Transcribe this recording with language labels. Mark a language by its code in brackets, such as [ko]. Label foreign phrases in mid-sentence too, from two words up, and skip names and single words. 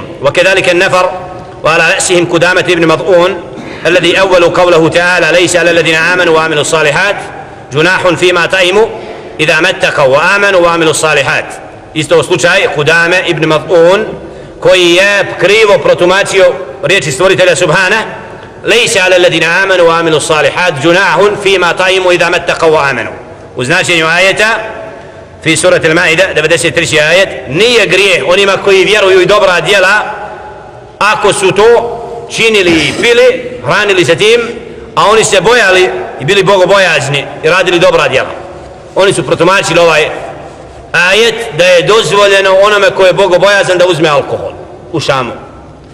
[ar] وكذلك النفر وعلى رأسهم قدامة ابن مضعون الذي أول قوله تعالى ليس على الذين آمنوا وعملوا الصالحات جناح فيما طعموا إذا ما اتقوا وآمنوا وعملوا الصالحات. [bs] Isto slučaj Kudame ibn Mad'un koji je krivo protumačio riječi stvoritelja [ar] سبحانه ليس على الذين آمنوا وعملوا الصالحات جناح فيما طعموا إذا ما اتقوا وآمنوا. [bs] U značenju ajeta [ar] في سورة المائدة [bs] 93. ajet, nije grijeh onima koji vjeruju i dobra djela ako su to činili i pili, hranili se tim, a oni se bojali i bili bogobojazni i radili dobra djela. Oni su protumačili ovaj ajet da je dozvoljeno onome ko je bogobojazan da uzme alkohol u Šamu.